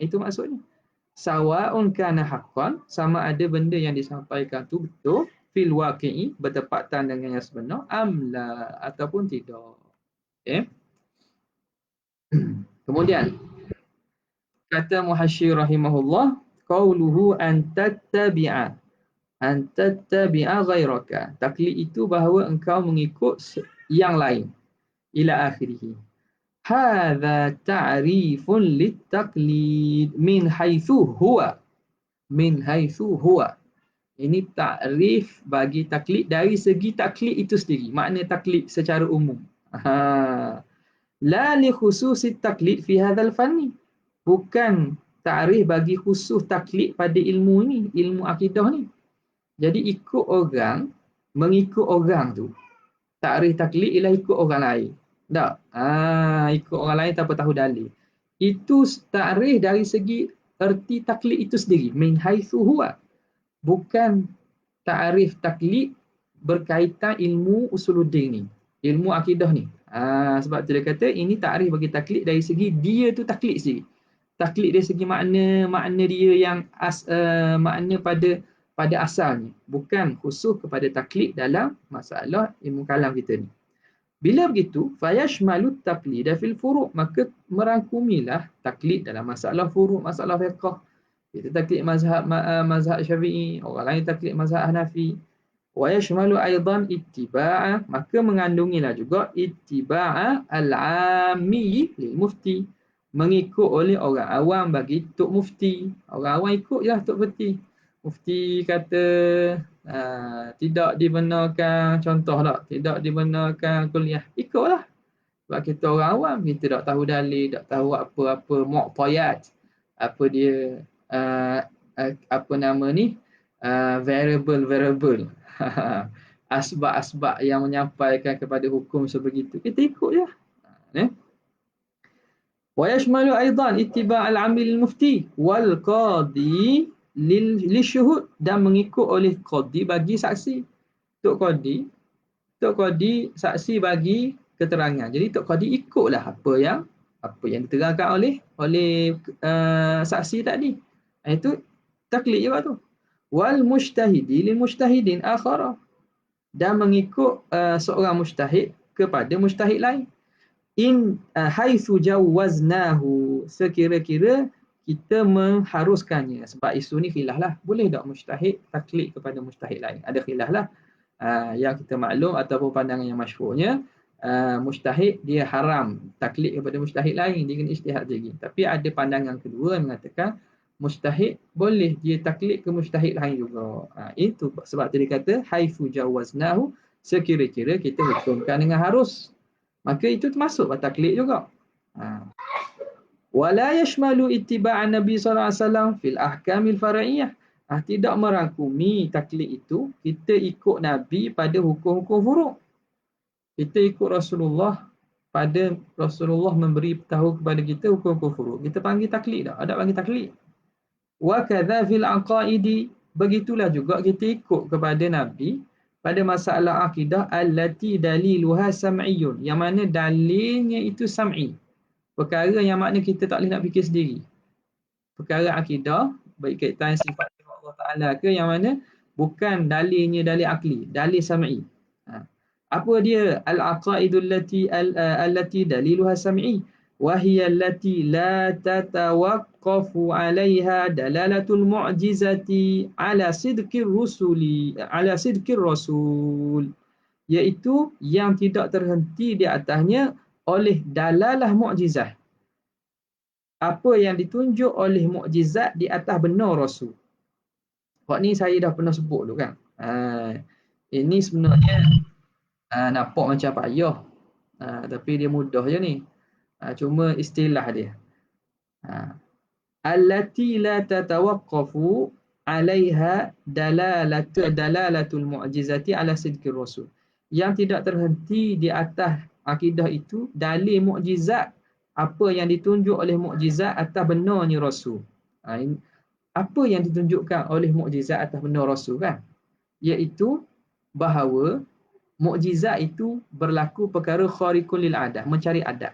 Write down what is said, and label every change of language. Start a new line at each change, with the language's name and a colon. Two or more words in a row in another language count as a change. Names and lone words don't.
Malay: Itu maksudnya.
Arabic: سواء كان حقا,
Malay: sama ada benda yang disampaikan tu betul,
Arabic: في الواقع,
Malay: bertepatan dengan yang sebenar, amla, ataupun tidak.
Arabic: Okay.
Malay: Kemudian kata
Arabic: Muhasyir رحمه الله، قوله أن تتبع غيرك.
Malay: Taklid itu bahawa engkau mengikut yang lain.
Arabic: إلى آخره. هذا تعريف للتقليد من حيث هو. من حيث هو.
Malay: Ini takrif bagi taklid dari segi taklid itu sendiri. Makna taklid secara umum.
Arabic: لا لخصوص التقليد في هذا الفن.
Malay: Bukan takrif bagi khusus taklid pada ilmu ni, ilmu akidah ni. Jadi ikut orang, mengikut orang tu. Takrif taklid ialah ikut orang lain. Tak? Ikut orang lain tanpa tahu dalil. Itu takrif dari segi erti taklid itu sendiri.
Arabic: من حيث هو.
Malay: Bukan takrif taklid berkaitan ilmu usuluddin ni. Ilmu akidah ni. Sebab tu dia kata ini takrif bagi taklid dari segi dia tu taklid sendiri. Taklid dari segi makna dia yang makna pada pada asalnya, bukan khusus kepada taklid dalam masalah ilmu kalam kita ni. Bila begitu,
Arabic: فيشمل التقليد في الفروع',
Malay: maka merangkumilah taklid dalam masalah furu', masalah fiqh. Kita taklid mazhab Syafi'i, orang lain taklid mazhab Hanafi.
Arabic: ويشمل أيضا اتباع,
Malay: maka mengandungilah juga
Arabic: اتباع العامي للمفتي,
Malay: mengikut oleh orang awam bagi tok mufti. Orang awam ikut je tok mufti. Mufti kata tidak dibenarkan, contoh tak, tidak dibenarkan kuliah, ikutlah. Sebab kita orang awam, kita tak tahu dalil, tak tahu apa-apa muqtayat, apa dia apa nama ni, variable asbab-asbab yang menyampaikan kepada hukum sebegitu, kita ikut je.
Arabic: ويشمل أيضا اتباع العامل مفتي والقاضي لشهود,
Malay: dan mengikut oleh qadi bagi saksi. Tok qadi saksi bagi keterangan. Jadi tok qadi ikutlah apa yang diterangkan oleh saksi tadi. Itu taklid juga tu.
Arabic: والمجتهد للمجتهدين أخرى,
Malay: dan mengikut seorang mujtahid kepada mujtahid lain.
Arabic: إن حيث جوزناه,
Malay: sekira-kira kita mengharuskannya. Sebab isu ni khilaf lah, boleh tak mujtahid taklid kepada mujtahid lain? Ada khilaf lah. Yang kita maklum ataupun pandangan yang masyhurnya, mujtahid dia haram taklid kepada mujtahid lain, dia kena ijtihad lagi. Tapi ada pandangan kedua yang mengatakan mujtahid boleh dia taklid ke mujtahid lain juga. Itu sebab tadi kata
Arabic: حيث جوزناه,
Malay: sekira-kira kita hukumkan dengan harus, maka itu termasuk taklid juga.
Arabic: ولا يشمل اتباع النبي صلى الله عليه وسلم في الأحكام الفرعية.
Malay: Tidak merangkumi taklid itu kita ikut Nabi pada hukum-hukum furu'. Kita ikut Rasulullah pada Rasulullah memberi tahu kepada kita hukum-hukum furu'. Kita panggil taklid tak? Ada panggil taklid.
Arabic: وكذا في العقائد,
Malay: begitulah juga kita ikut kepada Nabi pada masalah akidah
Arabic: التي دليلها سمعي,
Malay: yang mana dalilnya itu sam'i. Perkara yang makna kita tak boleh nak fikir sendiri. Perkara akidah, baik kaitan sifat Allah Ta'ala ke, yang mana bukan dalilnya dalil akli, dalil sam'i. Apa dia?
Arabic: العقائد التي دليلها سمعي وهي التي لا تتوقف عليها دلالة المعجزة على صدق الرسول,
Malay: iaitu yang tidak terhenti di atasnya oleh dalalah mukjizat, apa yang ditunjuk oleh mukjizat di atas benar Rasul. Sebab ni saya dah pernah sebut dulu kan. Ini sebenarnya nampak macam payah, tapi dia mudah je ni. Cuma istilah dia.
Arabic: التي لا تتوقف عليها دلالة المعجزة على صدق الرسول.
Malay: Yang tidak terhenti di atas akidah itu dalil mukjizat, apa yang ditunjuk oleh mukjizat atas benarnya Rasul. Apa yang ditunjukkan oleh mukjizat atas benar Rasul kan? Iaitu bahawa mukjizat itu berlaku perkara
Arabic: خارق للعادة,
Malay: mencari adat.